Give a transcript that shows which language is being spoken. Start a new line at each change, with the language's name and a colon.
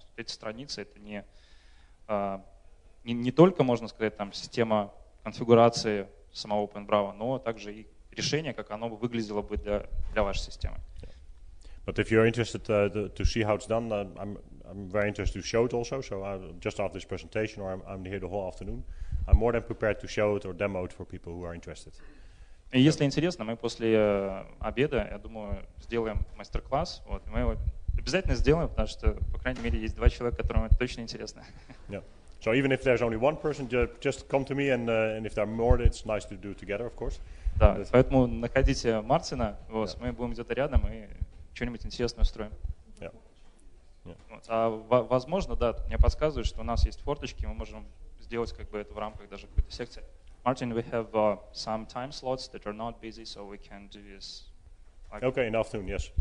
Russian: Эти страницы — это не только, можно сказать, там, система конфигурации самого Openbravo, но также и решение, как оно бы выглядело бы для вашей системы.
English: But if you're interested to see how it's done, I'm very interested to show it also. So just after this presentation, or I'm here the whole afternoon, I'm more than prepared to show it or demo it for people who are interested.
Russian: И если интересно, мы после обеда, я думаю, сделаем мастер-класс. Мы его обязательно сделаем, потому что, по крайней мере, есть два человека, которым это точно интересно.
English: Yeah. So even if there's only one person, just come to me, and if there are more, it's nice to do together, of course.
Russian: Да, поэтому находите Мартина, мы будем где-то рядом и что-нибудь интересное устроим.
English: Yeah. Yeah.
Russian: А возможно, да, мне подсказывают, что у нас есть форточки, мы можем сделать это в рамках даже какой-то секции.
English: Martin, we have some time slots that are not busy, so we can do this. Okay, in the afternoon, yes.